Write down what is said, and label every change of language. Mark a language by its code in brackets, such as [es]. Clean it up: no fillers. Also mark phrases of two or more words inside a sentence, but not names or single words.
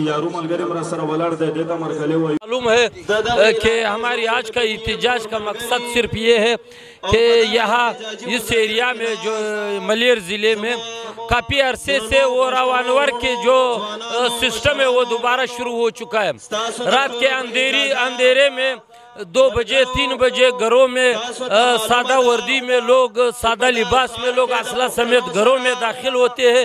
[ps] یارو ملګری مرا سره ولاړ دی دې ته مرکلې وایي. [ur] معلوم ہے کہ ہماری آج کا احتجاج کا مقصد صرف یہ ہے کہ یہاں اس ایریا میں جو ملیر ضلعے میں کافی عرصے سے وہ راوانور کے جو سسٹم ہے وہ دوبارہ شروع ہو چکا ہے. رات کے اندھیرے میں 2 بجے 3 بجے گھروں میں سادہ وردی میں لوگ سادہ لباس میں لوگ اسلحہ سمیت گھروں میں داخل ہوتے ہیں.